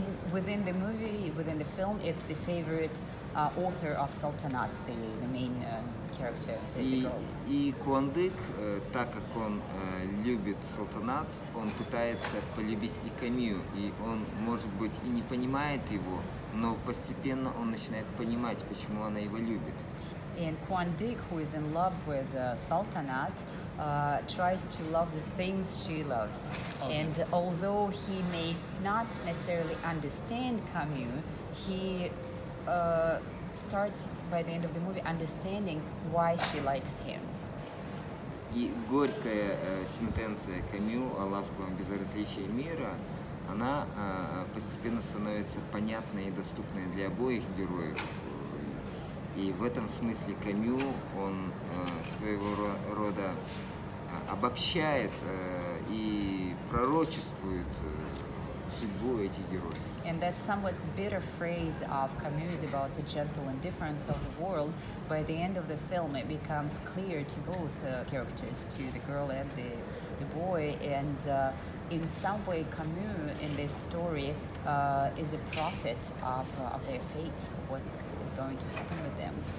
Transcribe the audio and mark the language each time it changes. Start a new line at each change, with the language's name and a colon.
English: Within the movie, within the film, it's the favorite author of Sultanat, the main character, the girl.
Russian: И Куандык, так как он любит Салтанат, он пытается полюбить и Камю, и он, может быть, и не понимает его, но постепенно он начинает понимать, почему она его любит.
English: And Kwandik, who is in love with Sultanat, tries to love the things she loves. Okay. And although he may not necessarily understand Camus, he starts by the end of the movie understanding why she likes him.
Russian: И горькая сентенция Камю о ласковом безразличии мира, она постепенно становится понятной и доступной для обоих героев. И в этом смысле Камю, он своего рода обобщает и пророчествует судьбу этих героев.
English: And that somewhat bitter phrase of Camus about the gentle indifference of the world, by the end of the film it becomes clear to both characters, to the girl and the boy. And in some way Camus in this story is a prophet of their fate, what is going to happen with them.